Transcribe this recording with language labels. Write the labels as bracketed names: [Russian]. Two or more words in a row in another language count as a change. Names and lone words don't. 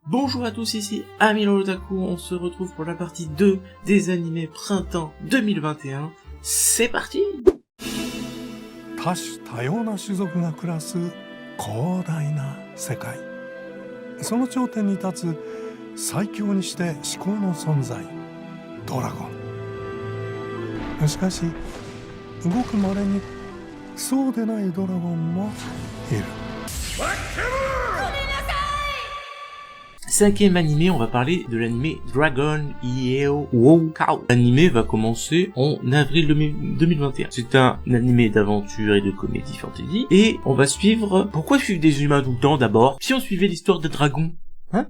[French] Bonjour à tous, ici Amiro Otaku, on se retrouve pour la partie 2 des animés printemps 2021. C'est parti! [Japanese] 多種多様な種族が暮らす広大な世界、その頂点に立つ最強にして至高の存在ドラゴン。しかしごく稀にそうでないドラゴンもいる。 [French] Cinquième animé, on va parler de l'animé Dragon Yeo Woukao. L'animé va commencer en avril 2021. C'est un animé d'aventure et de comédie fantasy. Et on va suivre... Pourquoi suivre des humains tout le temps d'abord? Si on suivait l'histoire des dragons, hein?